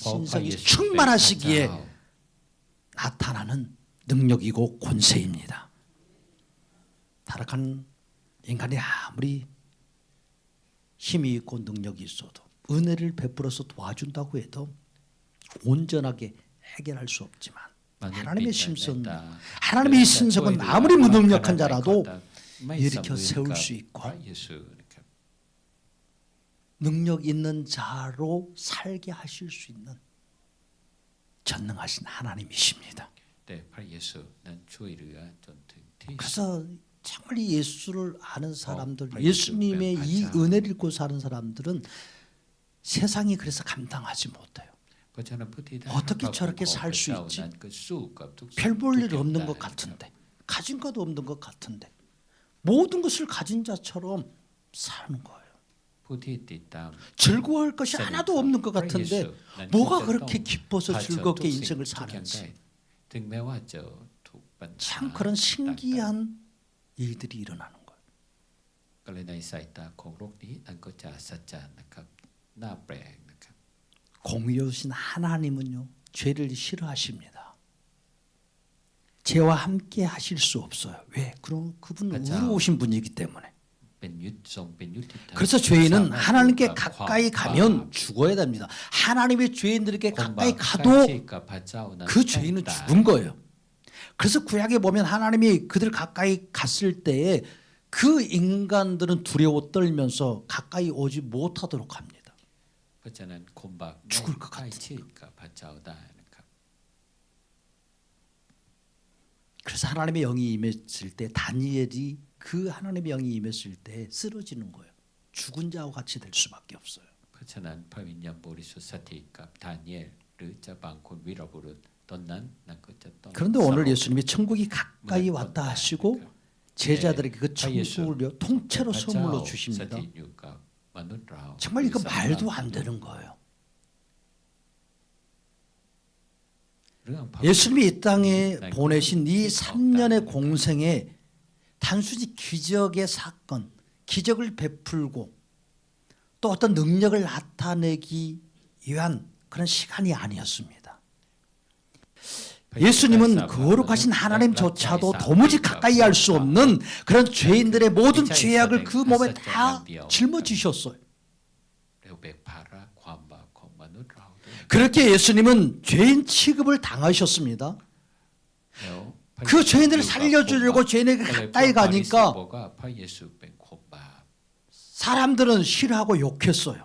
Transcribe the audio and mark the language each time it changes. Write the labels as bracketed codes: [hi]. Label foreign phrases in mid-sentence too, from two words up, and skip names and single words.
[th] เพราะพระ [ko] 신성이 [th] เยซูเป็นพระ [ko] 충만하시기에 [th] เจ้า [ko] 나타나는 능력이고 권세입니다. 타락한 인간이 아무리 힘이 있고 능력이 있어도 은혜를 베풀어서 도와준다고 해도 온전하게 해결할 수 없지만 [th] มนุษย์ [ko] 하나님의 [th] มีแต่ [ko] 신성, [th] เมตตา [ko] 하나님의 [th] และจะ [ko] 신성은 [th] ช่วยเหลือ [ko] 아무리 무능력한 [th] ขนาดไหน [ko] 자라도 [th] ก็ตามไม่ [ko] 일으켜 [th] เสมือน [ko] 세울 [th] กับ [ko] 수 있고 [th] พระเยซูนะครับ [ko] 능력 있는 자로 살게 하실 수 있는 전능하신 하나님이십니다. [th] แต่พระเยซูนั้นช่วยเหลือจนถึงที่สุด [ko] 그래서 정말 예수를 아는 사람들, 어, 예수님의 이 맞아. 은혜를 읽고 사는 사람들은 세상이 그래서 감당하지 못해요. [th] เพเพราะฉะนั้นผู้ที่ได้ [ko] 어떻게 [th] รับพระคุณ [ko] 저렇게 [th] ของ [ko] 살 [th] พระ [ko] 수 [th] เจ้า [ko] 있지? [th] นั้นก็สู้กับทุกสิ่ง [ko] 별 [th] ทุก [ko] 볼 [th] อ [ko] 일 [th] ย่าง [ko] 없는 [th] ได้ [ko] 것 [th] นะครับ [ko] 같은데 가진 것도 없는 것 같은데 모든 것을 가진 자처럼 사는 거예요. [th] ผู้ที่ติดตาม [ko] 즐거워할 것이 [th] สนิท [ko] 하나도 [th] กับ [ko] 없는 것 [th] พระเยซู [ko] 같은데 [th] นั้น [ko] 뭐가 [th] จะต้อง [ko] 그렇게 기뻐서 [th] เผชิญทุก [ko] 즐겁게 [th] สิ่ง [ko] 인생을 [th] ทุกอย่างได้ [ko] 사는지 [th] ถึงแม้ว่าเจอทุกปัญหา [ko] 참 그런 [th] ต่าง [ko] 신기한 일들이 일어나는 거예요. [th] ๆก็เลยในสายตาของโลกนี้นั่นก็จะอัศจรรย์นะครับน่าแปลกนะครับ [ko] 공의로우신 하나님은요 죄를 싫어하십니다. 죄와 함께 하실 수 없어요. 왜? 그럼 그분은 맞아. 의로우신 분이기 때문에. [th] เป็นยุทธทรงเป็นยุทธิธรรม [ko] 그래서 죄인은 [th] สามารถ [ko] 하나님께 [th] อยู่กับ [ko] 가까이 [th] ความ [ko] 가면 죽어야 됩니다. 하나님의 죄인들에게 [th] ความบา [ko] 가까이 [th] ปใกล้ [ko] 가도 [th] ชิดกับพระเจ้านั้น [ko] 그 [th] ต้อง [ko] 죄인은 [th] ตาย [ko] 죽은 거예요. 그래서 구약에 보면 하나님이 그들 가까이 갔을 때에 그 인간들은 두려워 떨면서 가까이 오지 못하도록 합니다. [th] เพราะฉะนั้นคนบาป [ko] 죽을 것 [th] ใกล้ [ko] 같은 [th] ชิดกับพระเจ้าได้นะครับ [ko] 그래서 하나님의 영이 임했을 때 다니엘이 그 하나님의 영이 임했을 때 쓰러지는 거예요. 죽은 자와 같이 될 수밖에 없어요. [th] เพราะฉะนั้นพระวิญญาณบริสุทธิ์สถิตกับดาเนียลหรือจะบางคนวีรบุรุษตอนนั้นนั่นก็จะต้อง [ko] 그런데 오늘 예수님이 천국이 가까이 왔다 하시고 제자들에게 그 [th] พระเยซู [ko] 천국을 통째로 [th] พระเจ้า [ko] 선물로 [th] ส [ko] 주십니다. [th] ถิตอยู่กับมนุษย์เรา [ko] 정말 이거 말도 안 되는 거예요. [th] เรื่องพระ [ko] 예수님이 이 땅에 보내신 이 3년의 공생에 단순히 기적의 사건, 기적을 베풀고 또 어떤 능력을 나타내기 위한 그런 시간이 아니었습니다. 예수님은 거룩하신 하나님조차도 도무지 가까이 할 수 없는 그런 죄인들의 모든 죄악을 그 몸에 다 짊어지셨어요. [th] เร็วเบกภาระความบาปของมนุษย์เราด้วย [ko] 그렇게 예수님은 죄인 취급을 당하셨습니다. [th] แล้วพระ [ko] 그 죄인들을 살려주려고 죄인에게 [th] ก็เลย [ko] 가까이 [th] พวกฟาริสี [ko] 가니까 [th] บอกว่าพระเยซูเป็นคนบาป [ko] 사람들은 싫어하고 욕했어요.